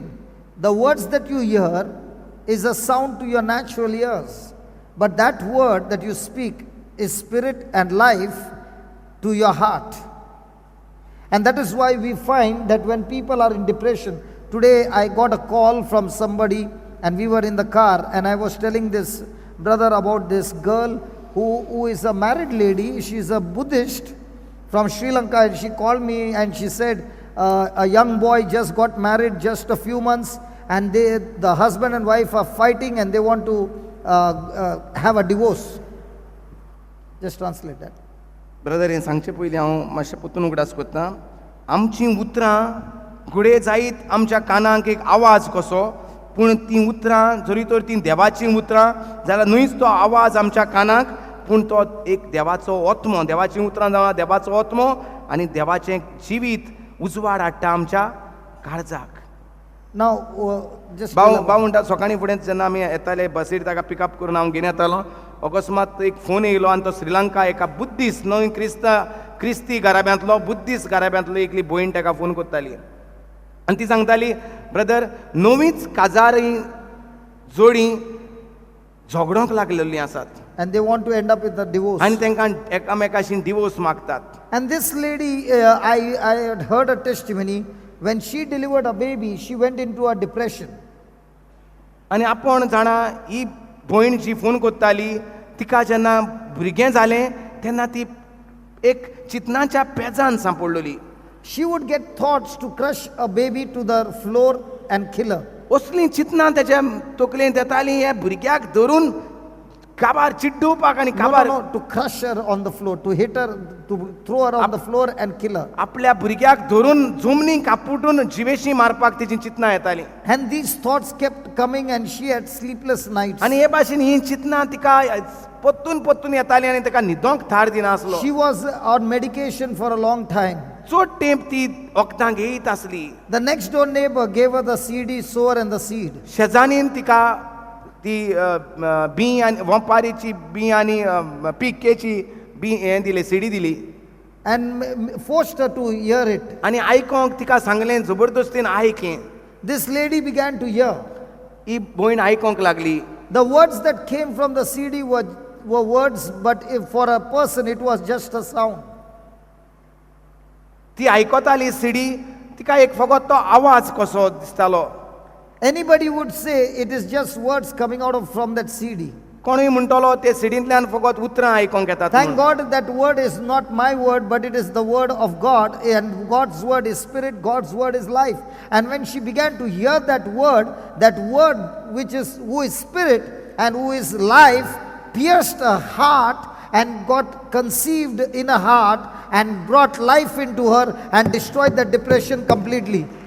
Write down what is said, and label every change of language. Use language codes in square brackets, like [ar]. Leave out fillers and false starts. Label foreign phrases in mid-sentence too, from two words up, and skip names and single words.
[en] The words that you hear is a sound to your natural ears, but that word that you speak is spirit and life to your heart. And that is why we find that when people are in depression, today I got a call from somebody and we were in the car and I was telling this brother about this girl who is a married lady. She's a Buddhist from Sri Lanka, and she called me and she said a young boy just got married just a few months, and the husband and wife are fighting and they want to have a divorce. Just translate that. [kok] ब्रदर हें सांगचे पयलीं हांव मातशें परतून उगडास करतां. आमचीं उतरां घुडे जायत आमच्या कानांक एक आवाज कसो, पूण तीं उतरां जरी तर तीं देवाचीं उतरां जाल्यार न्हयच तो आवाज आमच्या कानाक, पूण तो एक देवाचो ओत्मो. देवाचीं उतरां जावन देवाचो ओत्मो आनी देवाचें जिवीत उजवाड हाडटा आमच्या काळजाक. [en] Now, just [kok] भाव म्हणटा सकाळीं फुडें जेन्ना आमी येताले बसीर ताका पिकअप करून हांव घेवन येतालो, अकस्मात एक फोन येयलो आनी तो श्रीलंका एका बुद्धिस्ट नवी क्रिस्ती घराब्यांतलो बुद्धिस्ट घराब्यांतलो एकली भयण ताका फोन करताली आनी ती सांगताली, ब्रदर नवीच काजारी जोडी झगडोंक लागलेलीं आसात [en] and they want to end up with a divorce. [kok] आनी तांकां एकामेकाशी डिवोर्स मागतात. [en] And this lady, I had heard a testimony. When she delivered a baby, she went into a depression. [kok] आनी आपण जाणा ही भयण जी फोन करताली तिका जेन्ना भुरगें जालें तेन्ना ती एक चिंतनाच्या पेजान सांपडलेली. [en] She would get thoughts to crush a baby to the floor and kill her. [kok] असलीं चिंतनां तेच्या तकलेंत येतालीं हे भुरग्याक धरून काबार चिड्डुवपाक आनी काबार [en] No, to crush her on the floor, to hit her, to throw her on the floor and kill her. [kok] आपल्या भुरग्याक धरून जमनीक आपटून जिवेशी मारपाक तेची चिंतनां येतालीं. [en] And these thoughts kept coming and she had sleepless nights. [kok] आनी हे भाशेन ही चिंतनां तिका परतून येतालीं आनी ताका न्हिदोंक थार दिनासलो. [en] She was on medication for a long time. [kok] चड तेंप ती वखदां घेयत आसली. [en] The next door neighbor gave her the CD sower and the seed. [kok] शेजानीन तिका ती बी आनी वंपारीची बी आनी पिकेची बी हें दिली सिडी दिली [en] And forced her to hear it. [kok] आनी आयकोंक तिका सांगलें जबरदस्तीन आयकें. [en] This lady began to hear. [kok] ही भयण आयकोंक लागली. [en] The words that came from the CD were words, but if for a person it was just a sound. [kok] ती आयकोताली सिडी, तिका एक फकत तो आवाज कसो दिसतालो. [en] Anybody would say it is just words coming out of from that CD. [kok] कोणूय म्हणटलो ते सिडींतल्यान फकत उतरां आयकोंक येतात. [en] Thank God that word is not my word, but it is the word of God, and God's word is spirit, God's word is life. And when she began to hear that word which is who is spirit and who is life, pierced her heart and got conceived in her heart and brought life into her and destroyed the depression completely.